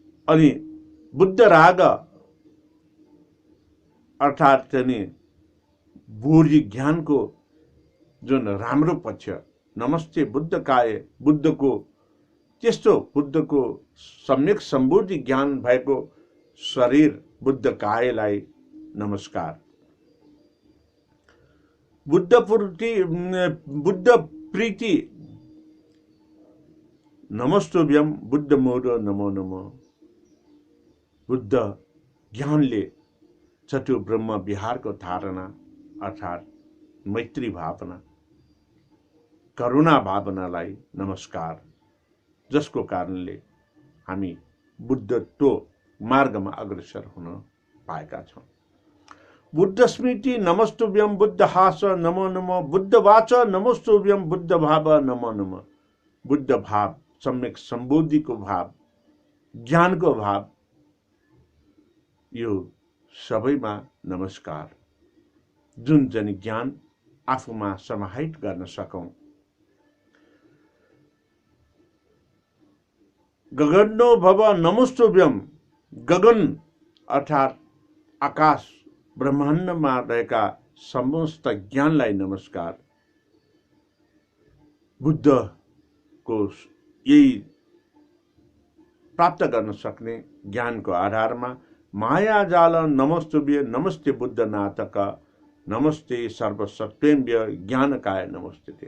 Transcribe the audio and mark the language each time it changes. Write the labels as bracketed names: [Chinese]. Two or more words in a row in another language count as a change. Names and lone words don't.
[Nepali] अनि बुद्ध राग अर्थात् चाहिँ बोधी ज्ञानको जुन राम्रो पक्ष [Sanskrit] नमस्ते बुद्धकाय, [Nepali] बुद्धको त्यस्तो बुद्धको सम्यक सम्बोधि ज्ञान भएको शरीर बुद्धकायलाई नमस्कार। [Sanskrit] बुद्ध प्रीति नमस्तुभ्यम बुद्ध मोद नमो नमः। [Nepali] बुद्ध ज्ञानले चतुर ब्रह्म विहारको धारणा अर्थात् मैत्री भावना, करुणा भावनालाई नमस्कार, जसको कारणले हामी बुद्धत्व मार्गमा अग्रसर हुन पाएका छौँ। [Sanskrit] बुद्ध स्मृति नमस्तुभ्यम बुद्ध हास नमो नमः। बुद्ध वाच नमस्तुभ्यम बुद्ध भाव नमो नमः। [Nepali] बुद्ध भाव, सम्यक सम्बोधिको भाव, ज्ञानको भाव, यो सबैमा नमस्कार। जुन चाहिँ ज्ञान आफूमा समाहित गर्न सकौं। [Sanskrit] गगनो भव नमस्तुभ्यम। [Nepali] गगन अर्थात् आकाश ब्रह्माण्डमा रहेका समस्त ज्ञानलाई नमस्कार। बुद्धको यही प्राप्त गर्न सक्ने ज्ञानको आधारमा [Sanskrit] माया जाल नमस्तुभ्य नमस्ते बुद्ध नाथक नमस्ते सर्वसत्वेम्य ज्ञानकाय नमस्ते।